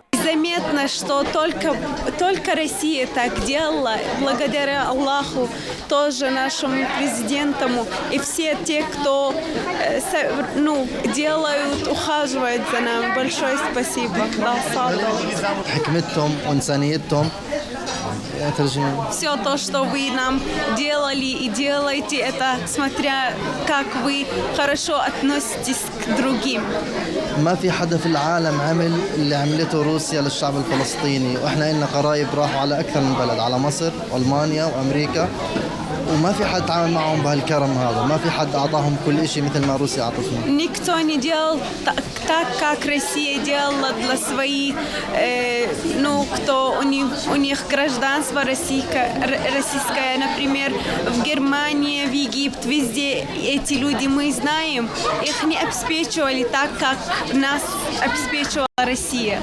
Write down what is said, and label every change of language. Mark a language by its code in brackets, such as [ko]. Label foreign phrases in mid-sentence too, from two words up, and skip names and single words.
[ru] Заметно, что только Россия так делала, благодаря Аллаху, тоже нашему президенту и все те, кто делают, ухаживают за нами. Большое спасибо. Все то, что вы нам делали и делаете, это смотря как вы хорошо относитесь к другим. [ar] ما في حدا في العالم عمل اللي عملته روسيا للشعب الفلسطيني، واحنا لنا قرايب راحوا على اكثر من بلد، على مصر والمانيا وامريكا، وما في حد تعامل معهم بهالكرم هذا، ما في حد اعطاهم كل شيء مثل ما روسيا اعطتنا. [ru] Никто не делал так, как Россия делала для своих, кто у них гражданство российское, например, в Германии, в Египте, везде эти люди, мы знаем, их не обеспечивали так, как нас обеспечивала Россия.